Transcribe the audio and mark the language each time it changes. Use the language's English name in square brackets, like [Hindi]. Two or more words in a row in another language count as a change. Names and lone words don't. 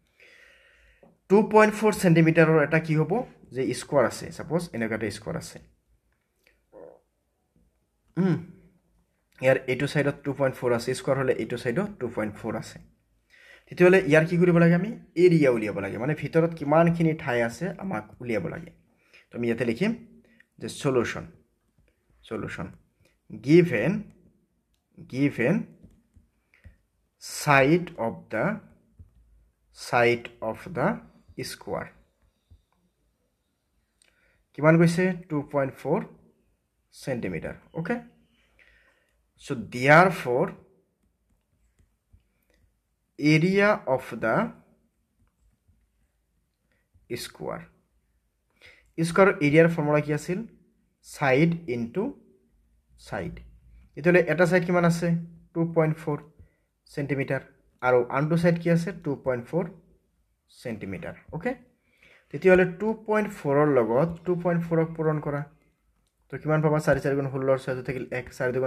[Assamese] 2.4 সেন্টিমিটাৰৰ এটা কি হ'ব যে স্কোয়ার আছে সাপোজ এনেকাটা স্কোয়ার আছে ইয়াৰ এইটো সাইডত 2.4 আছে স্কোয়ার হলে এইটো সাইডত 2.4 আছে তেতিয়ালে ইয়াৰ কি কৰিব লাগে আমি এৰিয়া উলিয়াব লাগে মানে ভিতৰত কিমানখিনি ঠাই আছে আমাক উলিয়াব লাগে তো আমি ইয়াতে লিখিম যে solution [English] given side of the square [Assamese] কিমান কৈছে [English] 2.4 centimeter okay so therefore area of the square area formula [Assamese] কি আছিল [English] side into side [Assamese] এতলে এটা সাইড কিমান আছে 2.4 সেন্টিমিটার আৰু আনটো সাইড কি আছে 2.4 সেন্টিমিটার ওকে তেতিয়ালে 2.4 ৰ লগত 2.4 ক পূৰণ কৰা তো কিমান পাবা 4 4 গুণ 16 6 থাকিল 1 4 2